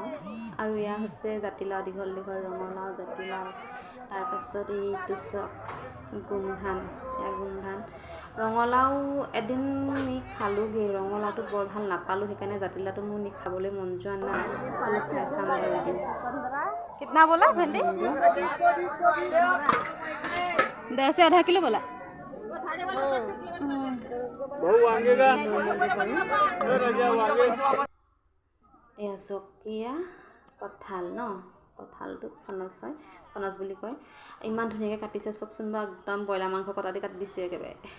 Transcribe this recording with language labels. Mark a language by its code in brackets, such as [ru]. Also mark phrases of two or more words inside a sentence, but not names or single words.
[as] আৰু এয়া হৈছে জাতিলাও, দীঘল দীঘল ৰঙালাও, জাতিলাও। তাৰপাছত এইটো চক গোমধান, ৰঙালাও এদিন নি খালোঁগৈ, ৰঙালাওটো বৰ ভাল নাপালোঁ, সেইকাৰণে জাতিলাওটো মোৰ নি খাবলৈ মন যোৱা নাই। খাই চাম বাৰু এদিন। [hi] कितना बोला भिंडी? 10 से आधा किलो बोला। [as] এয়া চকীয়া কঁঠাল ন, কঁঠালটো ফনচ হয়, ফনচ বুলি কয়। ইমান ধুনীয়াকৈ কাটিছে চাওকচোন বাৰু, একদম ব্ৰইলাৰ মাংস কটা দি কাটি দিছে একেবাৰে।